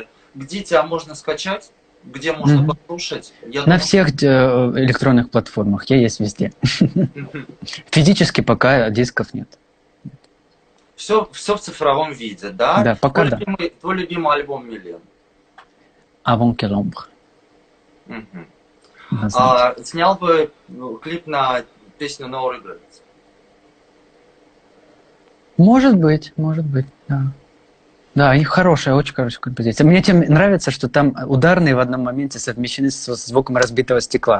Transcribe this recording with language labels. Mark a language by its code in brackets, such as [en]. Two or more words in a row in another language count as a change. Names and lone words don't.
[ru] Где тебя можно скачать? Где можно послушать? На всех электронных платформах. Я есть везде. Физически пока дисков нет. Все в цифровом виде, да? Да, пока да. Твой любимый альбом Милен? Avant que l'ombre. Снял бы клип на песню No Regrets? Может быть, да. Да, и хорошая, очень хорошая композиция. Мне тем нравится, что там ударные в одном моменте совмещены с звуком разбитого стекла.